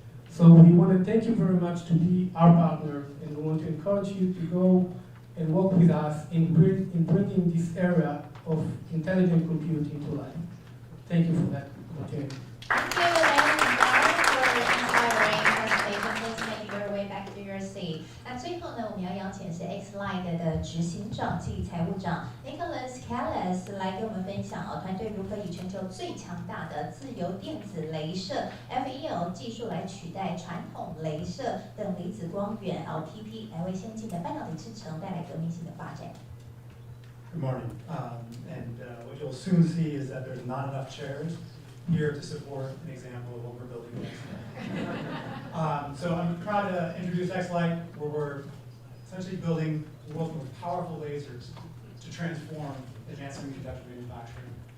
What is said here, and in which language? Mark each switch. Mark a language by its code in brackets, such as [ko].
[en] So we want to thank you very much to be our partner, and we want to encourage you to go and work with us in bringing this area of intelligent compute into life. Thank you for that opportunity. Thank you, Al, for your inspiring presentation. Please make your way back to your seat. [zh] 那最后呢，我们要邀请是 Xlight 的执行长暨财务长 Nicholas Callas 来跟我们分享团队如何以全球最强大的自由电子雷射 FEL 技术来取代传统雷射等离子光源 LTP， 来为先进的半导体制程带来革命性的发展。 [en] Good morning. What you'll soon see is that there's not enough chairs here to support an example of what we're building next. So I'm proud to introduce Xlight, where we're essentially building the world's most powerful lasers to transform advanced semiconductor manufacturing.